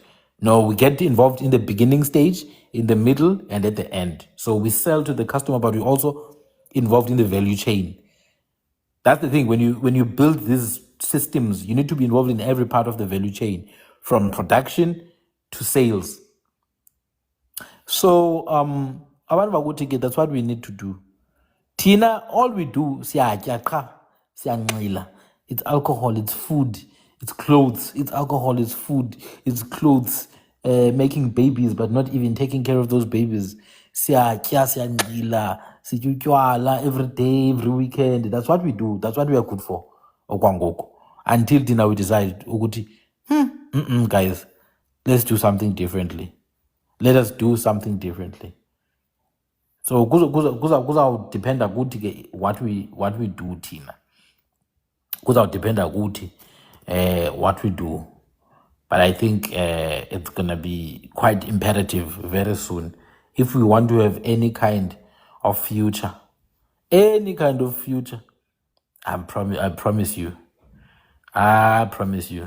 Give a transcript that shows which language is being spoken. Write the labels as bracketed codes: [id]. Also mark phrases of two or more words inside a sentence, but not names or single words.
[en] No, we get involved in the beginning stage, in the middle, and at the end. So we sell to the customer, but we also involved in the value chain. That's the thing. When you build these systems, you need to be involved in every part of the value chain, from production to sales. [xh] So abantu bakuthi ke, [en] that's what we need to do. Tina, all we do, [xh] siyatya qha, siyanxila. [en] It's alcohol, it's food, it's clothes. It's alcohol, it's food, it's clothes. Making babies, but not even taking care of those babies. [xh] Siyatya, siyanxila, sitya utywala [en] every day, every weekend. That's what we do. That's what we are good for. [xh] Okwangoku. [en] Until Tina we decide, ukuthi, guys, let's do something differently. Let us do something differently. [xh] So kuzawudependa kuthi ke [en] what we do [xh] thina. Kuzawudependa kuthi [en] what we do. But I think it's gonna be quite imperative very soon if we want to have any kind of future. Any kind of future. I promise you. I promise you.